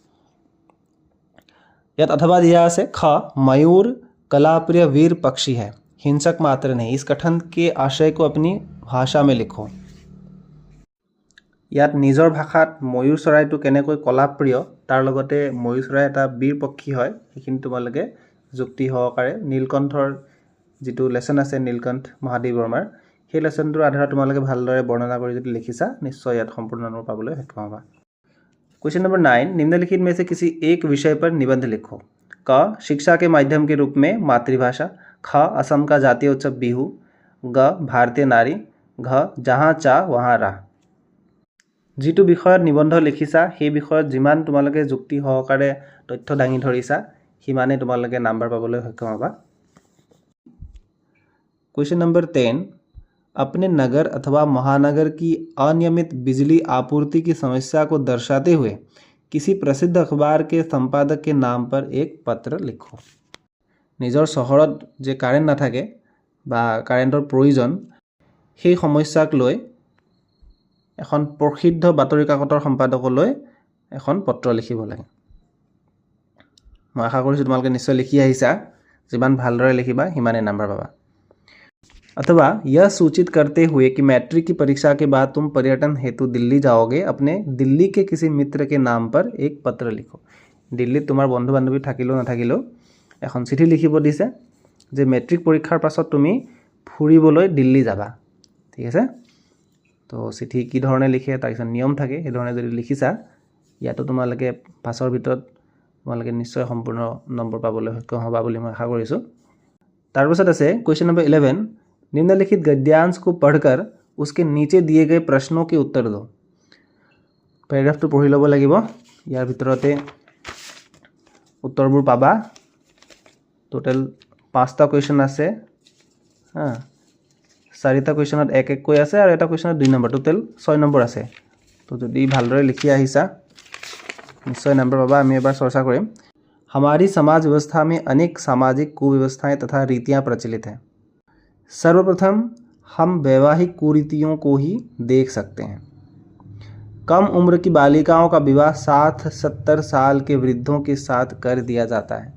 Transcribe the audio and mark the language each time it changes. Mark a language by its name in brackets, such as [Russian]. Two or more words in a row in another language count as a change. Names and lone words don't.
[Hindi] यात अथवा दिया আছে ख मयूर कलाप्रिय वीर पक्षी है हिंसक मात्र नहीं इस कथन के आशय को अपनी भाषा में लिखो। [Assamese] ইয়াত নিজৰ ভাষাত ময়ূৰ চৰাইটো কেনেকৈ কলাপ্ৰিয় তাৰ লগতে ময়ূৰ চৰাই এটা বীৰ পক্ষী হয় সেইখিনি তোমালোকে যুক্তি সহকাৰে নীলকণ্ঠৰ যেটো লেসন আছে নীলকণ্ঠ মহাদেৱ বৰ্মাৰ সেই লেসনটোৰ আধাৰত তোমালোকে ভালদৰে বৰ্ণনা কৰি যদি লিখিছা নিশ্চয় ইয়াত সম্পূৰ্ণ নম্বৰ পাবলৈ সক্ষম হ'বা। [English] question number [Hindi] 9 निम्नलिखित में से किसी एक विषय पर निबंध लिखो। क शिक्षा के माध्यम के रूप में मातृभाषा। ख असम का जातीय उत्सव बिहू। ग भारतीय नारी। घ जहाँ चाह वहाँ राह। [Assamese] যিটো বিষয়ত নিবন্ধ লিখিছা সেই বিষয়ত যিমান তোমালোকে যুক্তি সহকাৰে তথ্য দাঙি ধৰিছা সিমানে তোমালোকে নম্বৰ পাবলৈ সক্ষম হ'বা। [English] question number [Assamese] 10 अपने नगर अथवा महानगर की अनियमित बिजली आपूर्ति की समस्या को दर्शाते हुए किसी प्रसिद्ध अखबार के संपादक के नाम पर एक पत्र लिखो। নিজৰ চহৰত যে কাৰেণ্ট নাথাকে বা কাৰেণ্টৰ প্ৰয়োজন সেই সমস্যাক লৈ এখন প্ৰসিদ্ধ বাতৰি কাকতৰ সম্পাদকলৈ এখন পত্ৰ লিখিব লাগে। মই আশা কৰিছোঁ তোমালোকে নিশ্চয় লিখি আহিছা। যিমান ভালদৰে লিখিবা সিমানে নাম্বাৰ পাবা। [Hindi] अथवा यह सूचित करते हुए कि मैट्रिक की परीक्षा के बाद तुम पर्यटन हेतु दिल्ली जाओगे, अपने दिल्ली के किसी मित्र के नाम पर एक पत्र लिखो। [Assamese] दिल्लीत তোমাৰ বন্ধু বান্ধৱী থাকিলেও নাথাকিলেও এখন চিঠি লিখিব দিছে যে মেট্ৰিক পৰীক্ষাৰ পাছত তুমি ফুৰিবলৈ দিল্লী যাবা। ঠিক আছে, তো চিঠি কি ধৰণে লিখে তাৰ কিছু নিয়ম থাকে, সেই ধৰণে যদি লিখিছা ইয়াতো তোমালোকে পাছৰ ভিতৰত তোমালোকে নিশ্চয় সম্পূৰ্ণ নম্বৰ পাবলৈ সক্ষম হ'বা বুলি মই আশা কৰিছোঁ। তাৰপিছত আছে [English] question number [Hindi] 11, निम्नलिखित गद्यांश को पढ़कर उसके नीचे दिए गए प्रश्नों के उत्तर दो। [Assamese] पैराग्राफটো পঢ়ি ল'ব লাগিব, ইয়াৰ ভিতৰতে উত্তৰবোৰ পাবা। টোটেল 5টা কুৱেশ্যন আছে, হ্যাঁ 4টা কুৱেশ্যনত 1-1 কৈ আছে আৰু এটা কুৱেশ্যনত 2 নম্বৰ, টোটেল 6 নম্বৰ আছে। তো যদি ভালদৰে লিখি আহিছা নিশ্চয় নম্বৰ পাবা। আমি এবাৰ চৰ্চা কৰিম। [Hindi] हमारी समाज व्यवस्था में अनेक सामाजिक कुव्यवस्थाएं तथा रीतियां प्रचलित हैं। सर्वप्रथम हम वैवाहिक कुरीतियों को ही देख सकते हैं। कम उम्र की बालिकाओं का विवाह 60-70 साल के वृद्धों के साथ कर दिया जाता है।